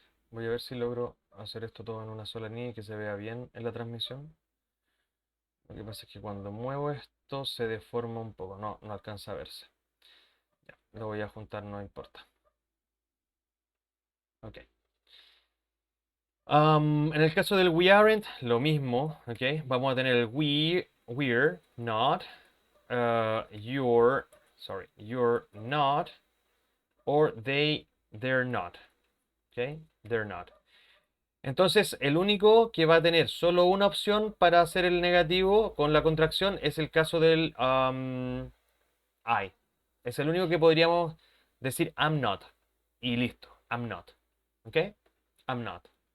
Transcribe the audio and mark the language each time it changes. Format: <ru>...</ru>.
<es>Voy a ver si logro hacer esto todo en una sola línea y que se vea bien en la transmisión. Lo que pasa es que cuando muevo esto se deforma un poco. No, no alcanza a verse. Ya, lo voy a juntar, no importa. Ok. En el caso del</es> <en>we aren't,</en> <es>lo mismo. ¿Ok? Vamos a tener el</es> <en>we're not, you're not, or they're not. ¿Ok? They're not.</en> <es>Entonces, el único que va a tener solo una opción para hacer el negativo con la contracción es el caso del I. Es el único que podríamos decir</es> <en>I'm not.</en> <es>Y listo, I'm not. ¿Ok? I'm not.</es>